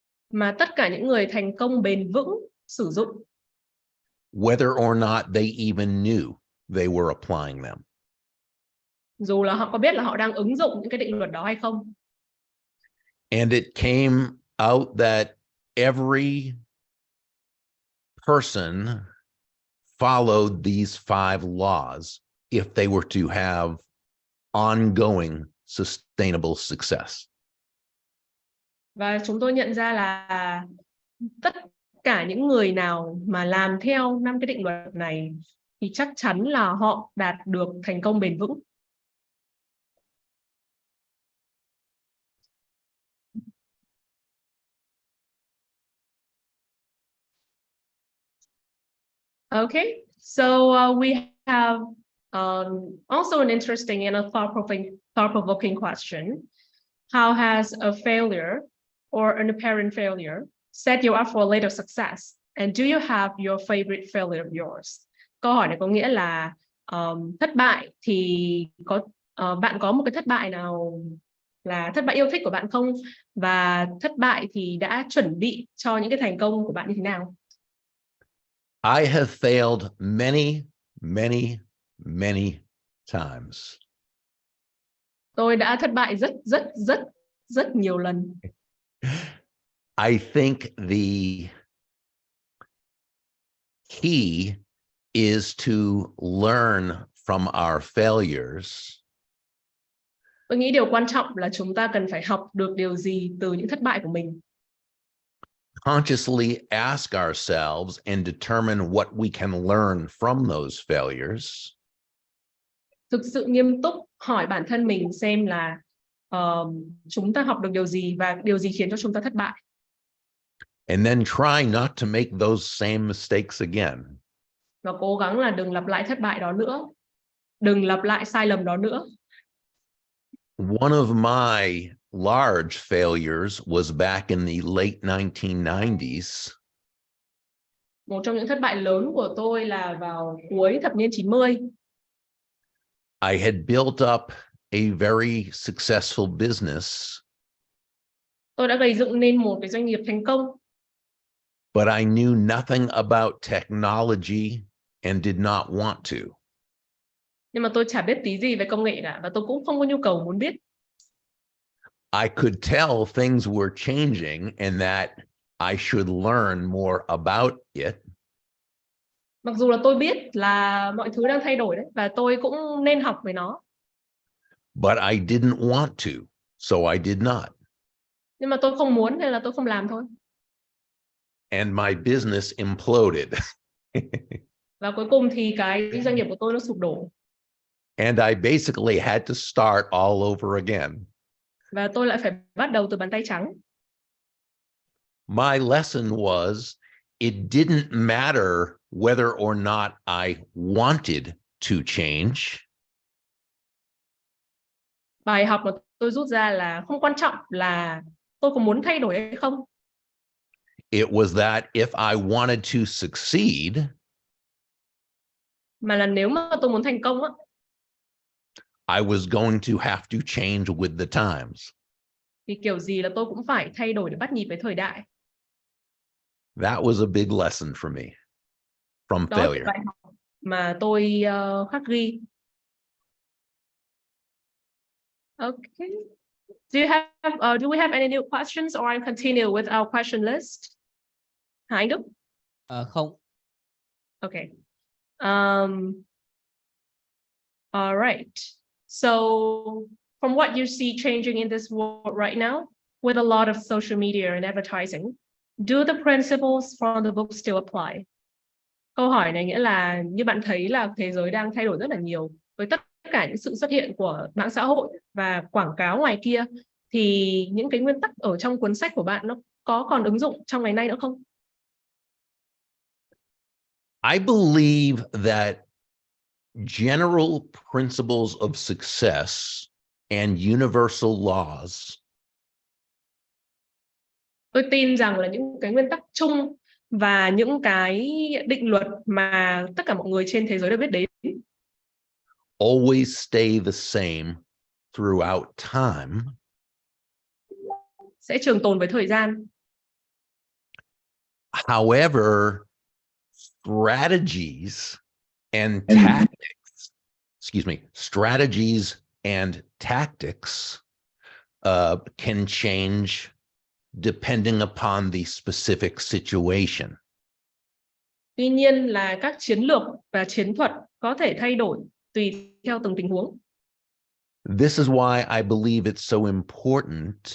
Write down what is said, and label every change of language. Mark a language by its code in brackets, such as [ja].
[vi] mà tất cả những người thành công bền vững sử dụng, [en] whether or not they even knew they were applying them. [vi] dù là họ có biết là họ đang ứng dụng những cái định luật đó hay không. [en] And it came out that every person followed these 5 laws if they were to have ongoing sustainable success. [vi] Và chúng tôi nhận ra là tất cả những người nào mà làm theo 5 cái định luật này thì chắc chắn là họ đạt được thành công bền vững. [en] Okay, so we have also an interesting and a thought-provoking question. How has a failure or an apparent failure set you up for a later success? And do you have your favorite failure of yours? [vi] Câu hỏi này có nghĩa là thất bại thì bạn có một cái thất bại nào là thất bại yêu thích của bạn không? Và thất bại thì đã chuẩn bị cho những cái thành công của bạn như thế nào? [en] I have failed many, many, many times. [vi] Tôi đã thất bại rất nhiều lần. [en] I think the key is to learn from our failures. [vi] Tôi nghĩ điều quan trọng là chúng ta cần phải học được điều gì từ những thất bại của mình. [en] Consciously ask ourselves and determine what we can learn from those failures. [vi] Thực sự nghiêm túc hỏi bản thân mình xem là chúng ta học được điều gì và điều gì khiến cho chúng ta thất bại. [en] And then try not to make those same mistakes again. [vi] Và cố gắng là đừng lặp lại thất bại đó nữa. Đừng lặp lại sai lầm đó nữa. [en] One of my large failures was back in the late 1990s. [vi] Một trong những thất bại lớn của tôi là vào cuối thập niên 90. [en] I had built up a very successful business. [vi] Tôi đã gây dựng nên một cái doanh nghiệp thành công. [en] But I knew nothing about technology and did not want to. [vi] Nhưng mà tôi chả biết tí gì về công nghệ cả và tôi cũng không có nhu cầu muốn biết. [en] I could tell things were changing and that I should learn more about it. [vi] Mặc dù là tôi biết là mọi thứ đang thay đổi đấy và tôi cũng nên học về nó. [en] But I didn't want to, so I did not. [vi] Nhưng mà tôi không muốn nên là tôi không làm thôi. [en] And my business imploded. [vi] Và cuối cùng thì cái doanh nghiệp của tôi nó sụp đổ. [en] And I basically had to start all over again. [vi] Và tôi lại phải bắt đầu từ bàn tay trắng. [en] My lesson was it didn't matter whether or not I wanted to change. [vi] Bài học mà tôi rút ra là không quan trọng là tôi có muốn thay đổi hay không. [en] It was that if I wanted to succeed, [vi] mà là nếu mà tôi muốn thành công á, [en] I was going to have to change with the times. [vi] thì kiểu gì là tôi cũng phải thay đổi để bắt nhịp với thời đại. [en] That was a big lesson for me from [vi] Đó là [en] failure. [vi] bài học mà tôi khắc ghi. [en] Okay. Do we have any new questions, or I continue with our question list? [vi] Hả anh Đức? Không. [en] Okay. All right. So from what you see changing in this world right now, with a lot of social media and advertising, do the principles from the book still apply? [vi] Câu hỏi này nghĩa là như bạn thấy là thế giới đang thay đổi rất là nhiều với tất cả những sự xuất hiện của mạng xã hội và quảng cáo ngoài kia, thì những cái nguyên tắc ở trong cuốn sách của bạn nó có còn ứng dụng trong ngày nay nữa không? [en] I believe that general principles of success and universal laws [vi] Tôi tin rằng là những cái nguyên tắc chung và những cái định luật mà tất cả mọi người trên thế giới đều biết đến [en] always stay the same throughout time. [vi] sẽ trường tồn với thời gian. [en] However, strategies and tactics, strategies and tactics can change depending upon the specific situation. [vi] Tuy nhiên là các chiến lược và chiến thuật có thể thay đổi tùy theo từng tình huống. [en] This is why I believe it's so important